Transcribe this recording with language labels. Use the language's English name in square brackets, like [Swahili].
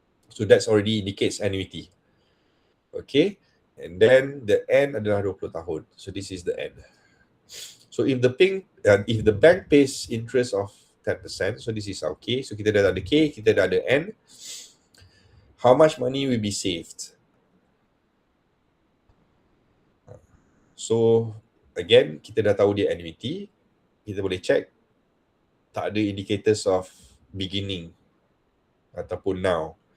[English] So that's already indicates annuity. Okay, and then the N [Malay] adalah 20 tahun. [English] So this is the N. So if the bank pays interest of 10%, so this is our K. So [Malay] kita dah ada K, kita dah ada N. [English] How much money will be saved? So again, [Malay] kita dah tahu dia annuity. Kita boleh check, tak ada [English] indicators of beginning [Malay] ataupun now.